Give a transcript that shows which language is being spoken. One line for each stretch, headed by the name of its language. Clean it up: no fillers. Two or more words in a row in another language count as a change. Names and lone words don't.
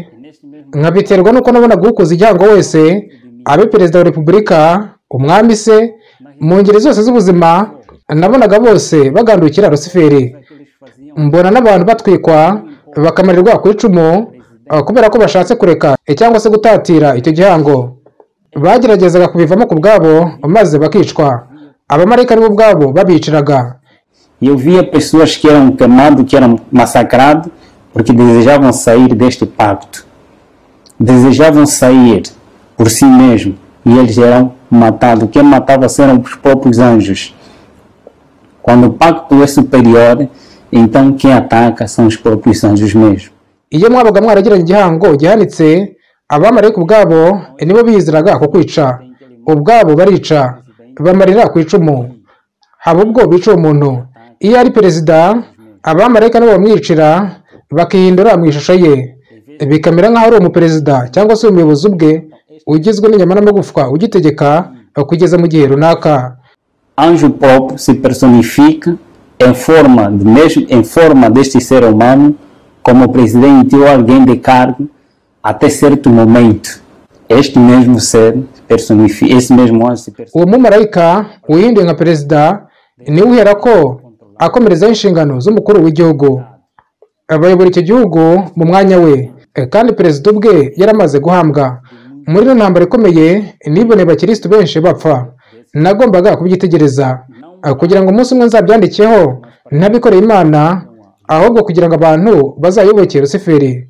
Kinyarwanda: Nkabiterwa nuko nabonaga ukoze ijyango wese, abe perezida wa repubulika, umwami se, mu ngeri zose z'ubuzima, nabonaga bose bagandukira Rusiferi. Mbona n'abantu batwikwa bakamarirwa ku icumu kubera ko bashatse kureka cyangwa se gutatira icyo gihango. Bageragezaga kubivamo ku bwabo maze bakicwa. Abamarayika nibo ubwabo babiciraga.
Portuguese: Eu via pessoas que eram queimadas, que eram massacradas, porque desejavam sair deste pacto. Desejavam sair por si mesmos e eles eram matados. Quem matava eram os próprios anjos. Quando o pacto é superior, então quem ataca são os próprios anjos mesmo.
Kinyarwanda: Iyo mwabaga mwaragiranye igihango gihanitse, abamarayika ubwabo nibo biziraga kukwica. Ubwabo barica, bamarira ku icumu. Haba ubwo bica umuntu. Iyo ari perezida, abamarayika nibo bamwicira, bakihindura mu ishusho ye. Bikamera nk'aho ari umuperezida cyangwa se umuyobozi ubwe, ugizwe n'inyama n'amagufwa, ugitegeka kugeza mu gihe runaka.
Portuguese: Anjo próprio se personifica em forma deste ser humano, como presidente ou alguém de cargo, até certo momento. Este mesmo ser personifica, esse mesmo anjo se personifica.
Kinyarwanda: Uwo mumarayika uhinduye nka perezida niwe uhera ko akomerezaho inshingano z'umukuru w'igihugu, abayobora icyo gihugu mu mwanya we, kandi perezida ubwe yaramaze guhambwa. Muri ino ntambara ikomeye niboneye abakirisitu benshi bapfa. Nagombaga kubyitegereza kugira ngo umunsi umwe nzabyandikeho ntabikoreye Imana, ahubwo kugira ngo abantu bazayobokere Rusiferi.